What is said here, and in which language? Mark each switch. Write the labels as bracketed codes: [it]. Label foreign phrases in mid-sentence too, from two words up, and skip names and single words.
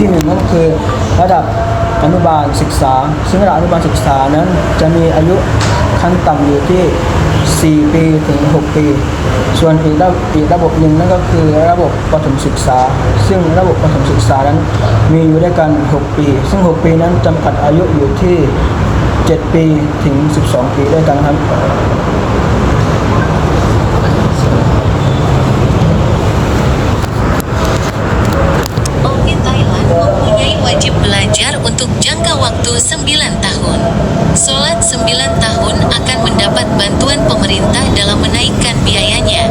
[th] 1 นั่นคือระดับอนุบาลศึกษาซึ่งระดับอนุบาลศึกษานั้นจะมีอายุขั้นต่ำอยู่ที่ 4 ปีถึง 6 ปีส่วนอีกระบบหนึ่งนั่นก็คือระบบประถมศึกษาซึ่งระบบประถมศึกษานั้นมีอยู่ด้วยกัน 6 ปีซึ่ง 6 ปีนั้นจำกัดอายุอยู่ที่ 7 ปีถึง 12 ปีด้วยกันครับ [id] Oke, Thailand mempunyai wajib belajar untuk jangka waktu 9 tahun. Sholat 9 tahun akan mendapat bantuan pemerintah dalam menaikkan biayanya.